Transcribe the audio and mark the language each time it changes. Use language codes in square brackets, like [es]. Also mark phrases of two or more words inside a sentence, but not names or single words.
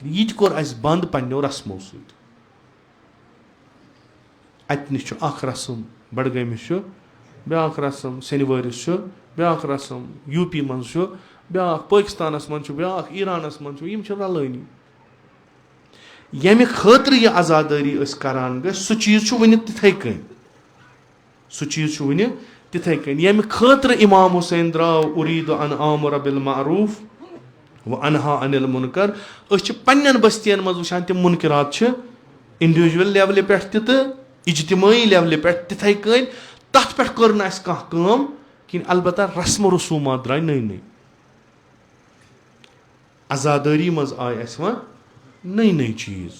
[ks] یہِ تہِ کوٚر اَسہِ بنٛد پنٛنیو رسمو سۭتۍ. اَتہِ نِش چھُ اکھ رسم بڈگٲمِس چھُ بیٛاکھ رسم سٮ۪نوٲرِس چھُ بیٛاکھ رسم یوٗ پی منٛز چھُ بیٛاکھ پٲکِستانَس منٛز چھُ بیٛاکھ ایٖرانَس منٛز چھُ. یِم چھِ رلٲنی. ییٚمہِ خٲطرٕ یہِ عزادٲری أسۍ کران گٔژھ سُہ چیٖز چھُ وٕنہِ تِتھَے کٔنۍ. سُہ چیٖز چھُ وٕنہِ تِتھَے کٔنۍ ییٚمہِ خٲطرٕ اِمام حُسین درٛاو [ar] اُریٖدُ ان آمُر بالمعروٗف و انہا عن المنکر. [ks] أسۍ چھِ پنٛنٮ۪ن بٔستِیَن منٛز وٕچھان تِم مُنکِرات چھِ [en] individual level [ks] پٮ۪ٹھ تہِ تہٕ اِجتِمٲعی لیولہِ پٮ۪ٹھ تِتھَے کٔنۍ. تَتھ پٮ۪ٹھ کٔر نہٕ اَسہِ کانٛہہ کٲم کِہیٖنۍ. البتہ رسمہٕ رسوٗمات درٛاے نٔے نٔے. عزادٲری منٛز آے اَسہِ وۄنۍ نٔے نٔے چیٖز.